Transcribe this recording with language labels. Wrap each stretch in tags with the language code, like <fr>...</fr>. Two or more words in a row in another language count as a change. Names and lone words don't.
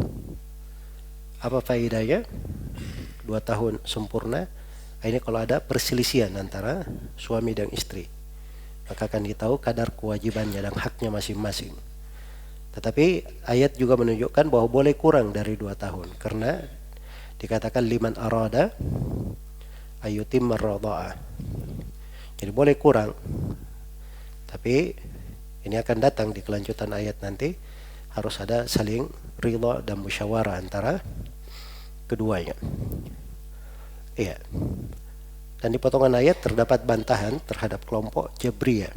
<id>Apa faedahnya? 2 tahun sempurna. Ini kalau ada perselisihan antara suami dan istri, maka akan ditahu kadar kewajibannya dan haknya masing-masing. Tetapi ayat juga menunjukkan bahwa boleh kurang dari 2 tahun karena dikatakan</id> <ar>لمن أراد أن يتم الرضاعة.</ar> <id>Jadi boleh kurang. Tapi ini akan datang di kelanjutan ayat nanti, harus ada saling ridha dan musyawarah antara keduanya. Iya. Dan di potongan ayat terdapat bantahan terhadap kelompok Jabriyah.</id>